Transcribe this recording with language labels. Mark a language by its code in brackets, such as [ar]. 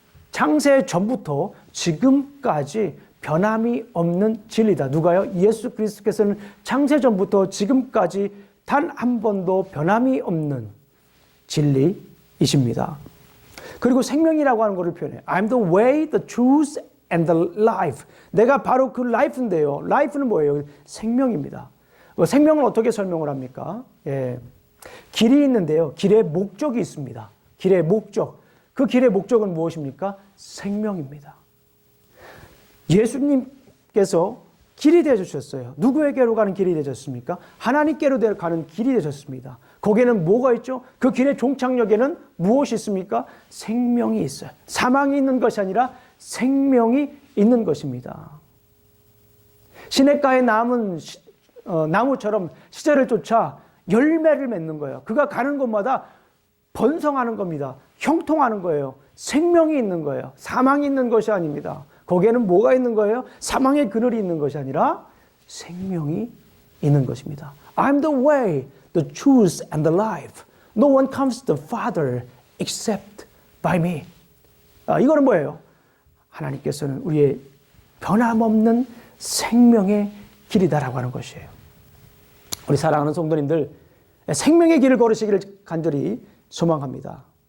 [ko] 창세 전부터 지금까지 변함이 없는 진리다. 누가요? 예수 그리스도께서는 창세 전부터 지금까지 단 한 번도 변함이 없는 진리이십니다. 그리고 생명이라고 하는 것을 표현해요. [en] I'm the way, the truth, and the life. [ko] 내가 바로 그 life인데요. life는 뭐예요? 생명입니다. 생명을 어떻게 설명을 합니까? 예. 길이 있는데요. 길의 목적이 있습니다. 길의 목적. 그 길의 목적은 무엇입니까? 생명입니다. 예수님께서 길이 되어주셨어요. 누구에게로 가는 길이 되셨습니까? 하나님께로 가는 길이 되셨습니다. 거기에는 뭐가 있죠? 그 길의 종착역에는 무엇이 있습니까? 생명이 있어요. 사망이 있는 것이 아니라 생명이 있는 것입니다. 시냇가에 남은 나무처럼 시절을 쫓아 열매를 맺는 거예요. 그가 가는 곳마다 번성하는 겁니다. 형통하는 거예요. 생명이 있는 거예요. 사망이 있는 것이 아닙니다. 거기에는 뭐가 있는 거예요? 사망의 그늘이 있는 것이 아니라 생명이 있는 것입니다. [en] I'm the way, the truth, and the life. No one comes to the Father except by me. [ko] 이거는 뭐예요? 하나님께서는 우리의 변함없는 생명의 길이다라고 하는 것이에요. 우리 사랑하는 성도님들, 생명의 길을 걸으시기를 간절히 소망합니다.